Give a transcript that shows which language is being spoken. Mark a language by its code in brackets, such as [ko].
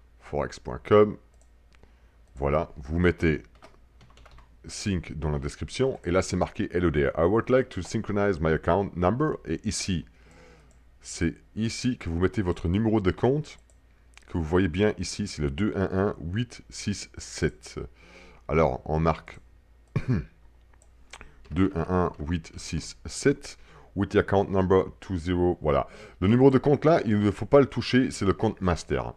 [fr] @robinforex.com. Voilà, vous mettez sync dans la description. Et là, c'est marqué Hello there. [en] I would like to synchronize my account number. [fr] Et ici, c'est ici que vous mettez votre numéro de compte. Que vous voyez bien ici, c'est le 211867. Alors, on marque 211867. [en] With the account number 20. [fr] Voilà. Le numéro de compte là, il ne faut pas le toucher, c'est le compte master.